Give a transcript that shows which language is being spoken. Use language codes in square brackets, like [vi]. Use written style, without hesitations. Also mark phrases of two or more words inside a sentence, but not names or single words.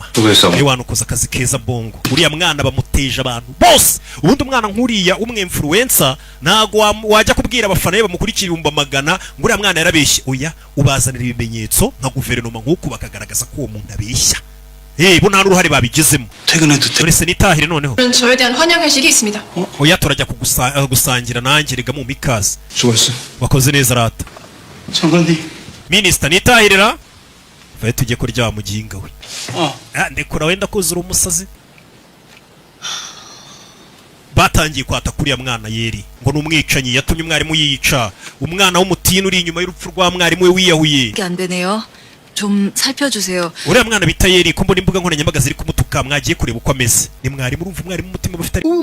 [rw] Ewana ukoze akazi keza bongo. Uriya mwana bamuteje abantu bose. Ubundi umwana nkuriya umwe influencer ntago wajya kubwira abafana be bamukurikira 100 ngo uriya mwana yarabeshye. Oya ubazanira ibimenyetso nka guverinoma nk'uko bakagaragaza ko uwo muntu abeshya. Bo nta n'uruhare babigezemo. Uretse nitahire noneho. [ko] 저에 대한 환영회식이 있습니다. [rw] Oya turajya gusangira nanjye rega mu mikaze. Wakoze neza rata. Minister nitahirira. Vaye tujye kurya mu gihinga we. Ndekura wenda kuzura umusazi. Batangiye kwata kuri ya mwana Yeri ngo numwicanyi yatumye umwarimu yica. Umwana w'umutini uri inyuma y'urupfu rwa mwarimu we wiyahuye. [ko] 안 되네요. 좀 살펴주세요. [rw] Uriya mwana bita Yeri ko mbona imbuga nkoranyambaga ziri kumutuka mwagiye kureba uko ameze. Ni mwarimu urumva umwarimu umutima bafite